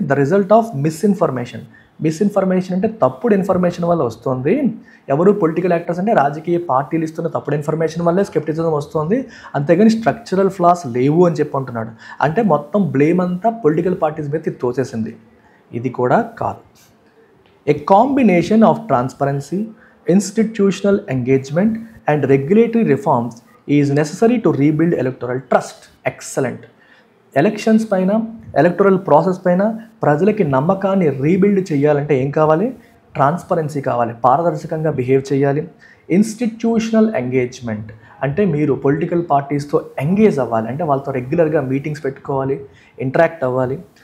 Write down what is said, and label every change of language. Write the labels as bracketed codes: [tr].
[en] The result of misinformation. [te] Misinformation అంటే తప్పుడు information వల్ల వస్తుంది. ఎవరు? పొలిటికల్ యాక్టర్స్ అంటే రాజకీయ పార్టీలు ఇస్తున్న తప్పుడు ఇన్ఫర్మేషన్ వల్లే స్కెప్టిసిజం వస్తుంది. అంతేగాని స్ట్రక్చరల్ ఫ్లాస్ లేవు అని చెప్పి అంటున్నాడు. అంటే మొత్తం బ్లేమ్ అంతా పొలిటికల్ పార్టీస్ మీద తోచేసింది. ఇది కూడా కాదు. [en] A combination of transparency, institutional engagement and regulatory reforms is necessary to rebuild electoral trust. Excellent. [te] Elections పైన, ఎలక్టోరల్ ప్రాసెస్ పైన ప్రజలకి నమ్మకాన్ని రీబిల్డ్ చేయాలంటే ఏం కావాలి? ట్రాన్స్పరెన్సీ కావాలి, పారదర్శకంగా బిహేవ్ చేయాలి. ఇన్స్టిట్యూషనల్ ఎంగేజ్మెంట్ అంటే మీరు పొలిటికల్ పార్టీస్తో ఎంగేజ్ అవ్వాలి, అంటే వాళ్ళతో రెగ్యులర్గా మీటింగ్స్ పెట్టుకోవాలి, ఇంటరాక్ట్ అవ్వాలి.